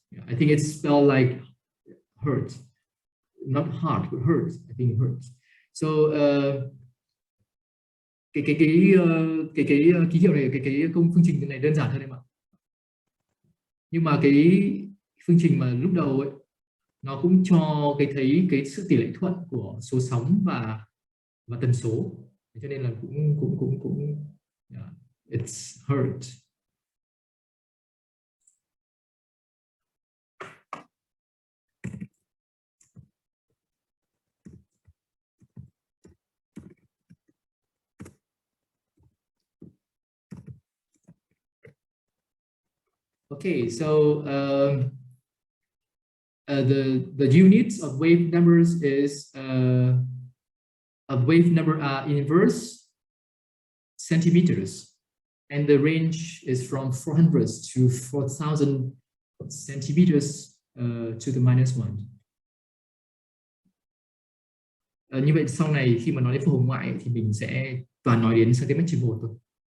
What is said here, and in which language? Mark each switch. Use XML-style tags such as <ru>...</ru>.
<en>Yeah, I think it's spelled like hertz, not heart, but hertz. I think hertz.</en> <vi>So cái ký hiệu này, cái phương trình này đơn giản hơn em ạ. Nhưng mà cái phương trình mà lúc đầu ấy nó cũng cho thấy cái sự tỷ lệ thuận của số sóng và tần số, cho nên là cũng</vi> <en>yeah, it's hurt. Okay, so the units of wave numbers is of wave number are inverse centimeters, and the range is from 400 to 4,000 centimeters to the -1.</en> <vi>Như vậy sau này khi mà nói đến phổ hồng ngoại thì mình sẽ toàn nói đến cm/1 thôi.</vi>